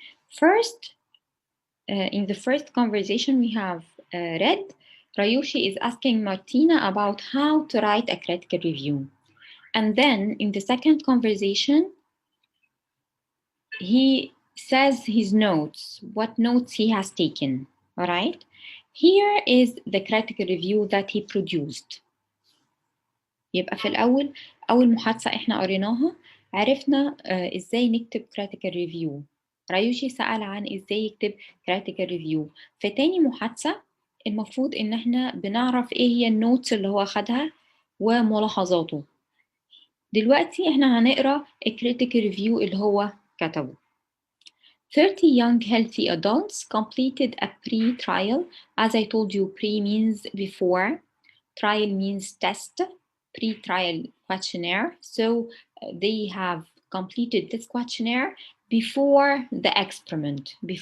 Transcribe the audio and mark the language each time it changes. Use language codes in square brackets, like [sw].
[en] First, in the first conversation we have read, Ryushi is asking Martina about how to write a critical review. And then in the second conversation, he says his notes, what notes he has taken, all right? Here is the critical review that he produced. [ar] يبقى في الأول أول محادثة إحنا قريناها عرفنا إزاي نكتب critical review. رايوشي سأل عن إزاي يكتب critical review. في تاني محادثة المفروض إن إحنا بنعرف إيه هي النوتس اللي هو خدها وملاحظاته. دلوقتي إحنا هنقرأ critical review اللي هو كتبه. [en] 30 young healthy adults completed a pre-trial. As I told you, pre means before, trial means test, pre-trial questionnaire. So they have completed this questionnaire before the experiment.